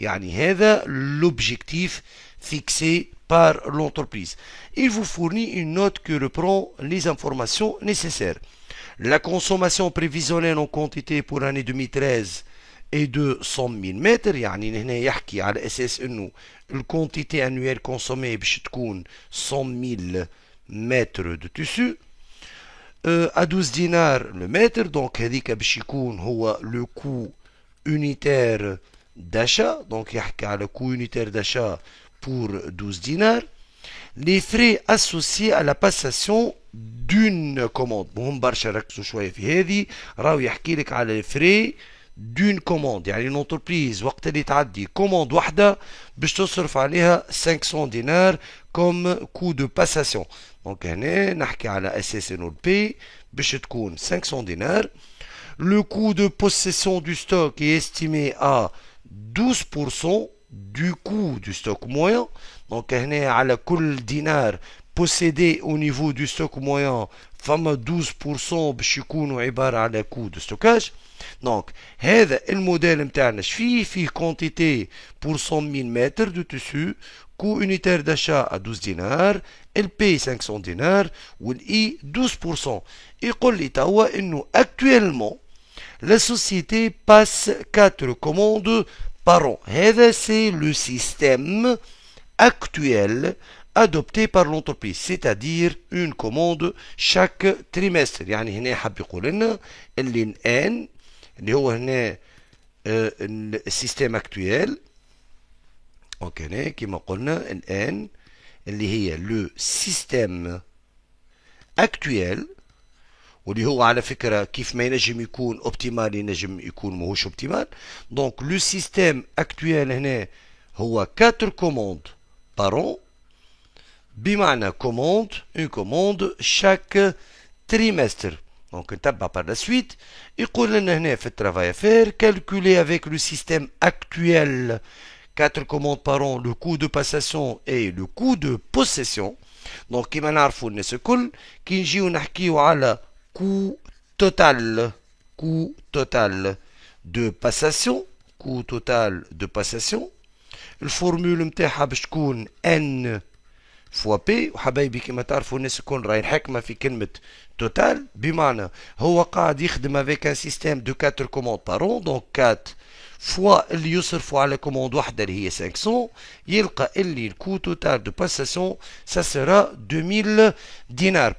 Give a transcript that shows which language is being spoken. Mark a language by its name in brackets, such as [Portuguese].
[French] يعني هذا l'objectif fixé par l'entreprise. Il vous fournit une note qui reprend les informations nécessaires. La consommation prévisionnelle en quantité pour l'année 2013 et de 100 000 mètres. [Arabic] يعني هنا يحكي على اساس انه الكونتيتي انويل كونسومي باش تكون 100 000 متر دو تيسو [French] à 12 dinars le mètre. [Arabic] donc هذيك باش يكون هو لو كو unitaire d'achat. donc يحكي على كو unitaire d'achat pour 12 dinars. [French] les frais associés à la passation d'une commande. [Arabic] مهم برشا ركزوا شويه في هذه، راهو يحكي لك على الفري d'une commande. يعني l'entreprise وقت اللي تعدي كوموند واحدة باش تصرف عليها 500 دينار [French] comme coût de passation. [Arabic] دونك هنا نحكي على اساس انه البي باش تكون 500 دينار. [French] le coût de possession du stock est estimé à 12% du coût du stock moyen. [Arabic] دونك هنا على كل دينار possédé au niveau du stock moyen فما 12% باش يكونوا عبارة على [French] coût de stockage. Donc, [Arabic] هذا الموديل نتاعنا فيه [French] quantité pour 100 000 mètres de tissu, coût unitaire d'achat à 12 dinars, LP 500 dinars ou I 12%. [Arabic] يقول لي توا انه [French] actuellement la société passe 4 commandes par an. هذا c'est le système actuel adopté par l'entreprise, c'est-à-dire une commande chaque trimestre. [Arabic] يعني هنا حاب يقول لنا اللي الان اللي هو هنا السيستم اكتويل. دونك هنا كيما قلنا الان اللي هي لو سيستم اكتويل، واللي هو على فكره كيف ما ينجم يكون اوبتيمال ينجم يكون ماهوش اوبتيمال. دونك لو سيستم اكتويل هنا هو 4 كوموند بارون، بمعنى كوموند اون كوموند شاك تريمستر. [French] Donc, on tape par la suite. Il fait le travail à faire. Calculer avec le système actuel 4 commandes par an, le coût de passation et le coût de possession. [Arabic] Donc, كما نعرفوا الناس الكل كي نجيو نحكيو على [French] coût total de passation, coût total de passation. [Arabic] الفورمول متاعها باش تكون n فوا بي. وحبايبي كما تعرفوا الناس الكل راهي الحكمة في كلمة توتال، بمعنى هو قاعد يخدم افيك ان سيستيم دو 4 كوموند بارون، دونك 4 فوا اللي يصرفوا على كوموند واحدة اللي هي 500، يلقى اللي الكو توتال دو باساسيون سا سرا 2000 دينار.